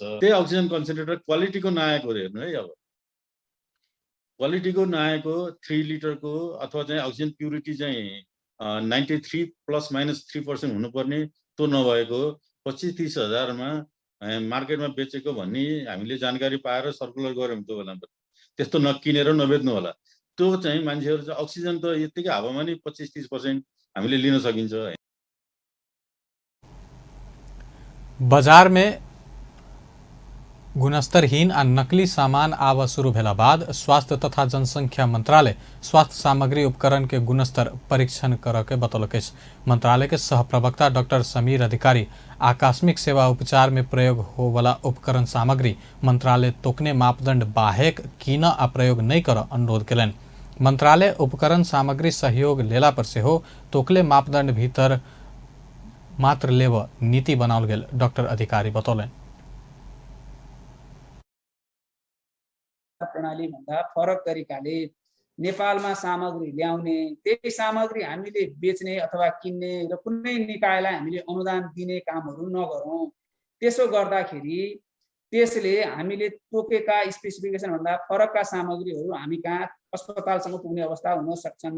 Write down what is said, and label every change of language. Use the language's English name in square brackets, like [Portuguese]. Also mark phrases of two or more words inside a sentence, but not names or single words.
[Nepali] त्यही [English] oxygen concentrator [Nepali] क्वालिटीको नआएको हेर्नु है। अब क्वालिटीको नआएको 3 लिटरको अथवा चाहिँ [English] oxygen purity [Nepali] चाहिँ 93 ± 3% हुनुपर्ने त्यो नभएको 25-30 हजारमा मार्केटमा बेचेको भन्ने हामीले जानकारी पाएर सर्कुलर गऱ्यौँ। त्यो बेलामा त्यस्तो नकिनेर नबेच्नु होला। त्यो चाहिँ मान्छेहरू चाहिँ अक्सिजन त यतिकै हावामा नै 25-30% हामीले लिन सकिन्छ। [Maithili] बाजार में गुणस्तरहीन आ नकली सामान आव शुरू भेला बाद स्वास्थ्य तथा जनसंख्या मंत्रालय स्वास्थ्य सामग्री उपकरण के गुणस्तर परीक्षण कर के बतौलक। मंत्रालय के सह प्रवक्ता डॉक्टर समीर अधिकारी आकस्मिक सेवा उपचार में प्रयोग हो वाला उपकरण सामग्री मंत्रालय तोकने मापदंड बाहेक कीन आ प्रयोग नहीं कर अनुरोध कलन। मंत्रालय उपकरण सामग्री सहयोग लेला पर से हो तोकले मापदंड भीतर मात्र लेव नीति बनाओल गेल डॉक्टर अधिकारी बतौलन। [Nepali] प्रणाली भन्दा फरक तरिकाले नेपालमा सामग्री ल्याउने, त्यही सामग्री हामीले बेच्ने अथवा किन्ने र कुनै निकायलाई हामीले अनुदान दिने कामहरू नगरौँ। त्यसो गर्दाखेरि त्यसले हामीले तोकेका स्पेसिफिकेसन भन्दा फरकका सामग्रीहरू हामी कहाँ अस्पतालसम्म पुग्ने अवस्था हुन सक्छन्।